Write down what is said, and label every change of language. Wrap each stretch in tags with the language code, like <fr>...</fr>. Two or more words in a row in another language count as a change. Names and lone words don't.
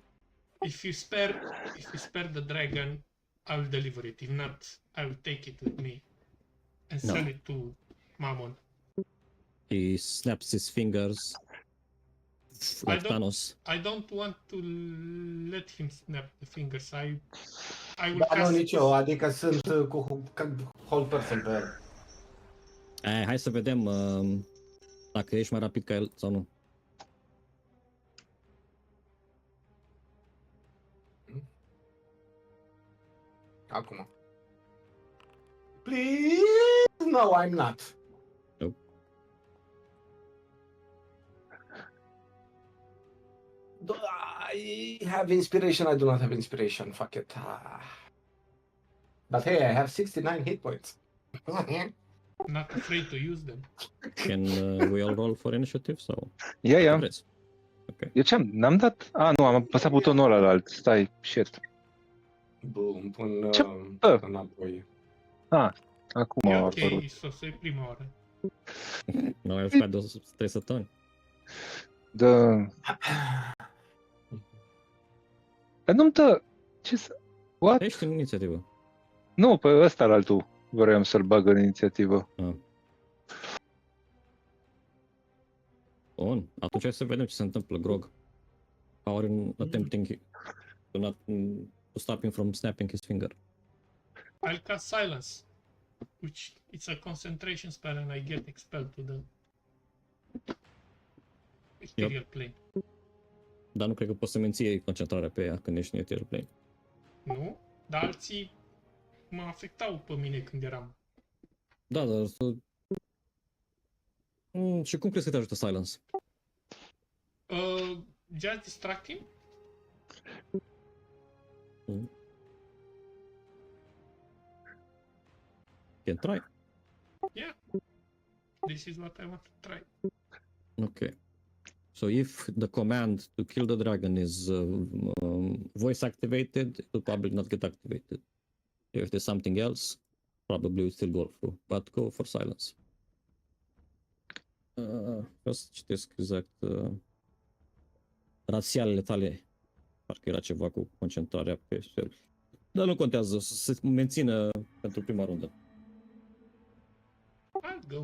<en>If you spare the dragon, I will deliver it. If not, I will take it with me and No. sell it to Mammon. He snaps his fingers like Thanos. I don't want to let him snap the fingers. I will</en> <ro>Da, nu, cast... nici eu, adică sunt cu</ro> <en>whole person</en> <ro>pe el. Hai să vedem dacă ești mai rapid ca el sau nu. Acum.</ro> <en>Please? No, I'm not. Nope. Do I have inspiration? I do not have inspiration. Fuck it. But hey, I have 69 hit points. Not afraid to use them. Can we all roll for initiative sau?</en> <ro>Ia. Vreți? Ok. Eu ce-am? N-am dat? Nu, am apăsat butonul ăla alt. Stai, shit. Bun, pun Ce? înapoi. Acum E a ok, apărut. să prima oară. Noi am jucat de 3 săptămâni. Dar nu-mi dă... Ce să... What? Ești în inițiativă. Nu, pe ăsta la altul vreau să-l bag în inițiativă. Bun, atunci hai să vedem ce se întâmplă, Grog.</ro> <en>Power in attempting to stop him from snapping his finger. I'll cast Silence, which it's a concentration spell and I get expelled to the ethereal plane.</en> <ro>Dar nu cred că poți să menții concentrarea pe ea când ești în</ro> <en>ethereal plane.</en> <ro>Nu? Dar alții mă afectau pe mine când eram. Da, dar... Și cum crezi că te ajută Silence?</ro> <en>Just distract him? Can try. Yeah. This is what I want to try. Okay. So if the command to kill the dragon is voice activated, it will probably not get activated. If there's something else, probably will still go through. But go for Silence.</en> <ro>Vreau să citesc exact rațialele tale. Parcă era ceva cu concentrarea pe spell. Dar nu contează, să se mențină pentru prima rundă.</ro> <en>I'll go.</en>